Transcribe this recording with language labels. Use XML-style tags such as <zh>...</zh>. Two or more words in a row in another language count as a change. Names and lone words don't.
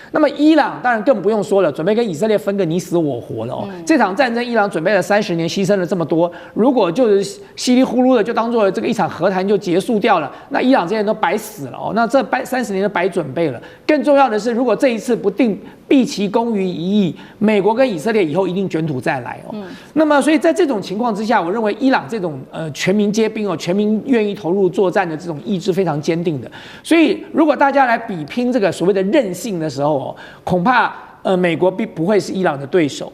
<zh>那麼伊朗當然更不用說了，準備跟以色列分個你死我活了哦。這場戰爭，伊朗準備了30年，犧牲了這麼多，如果就是稀里糊塗的就當做這個一場和談就結束掉了，那伊朗這些人都白死了哦。那這30年都白準備了。更重要的是，如果這一次不定畢其功於一役，美國跟以色列以後一定捲土再來哦。那麼所以在這種情況之下，我認為伊朗這種全民皆兵哦，全民願意投入作戰的這種意志非常堅定的。所以如果大家來比拼這個所謂的韌性的時候哦，恐怕美國並不會是伊朗的對手。</zh>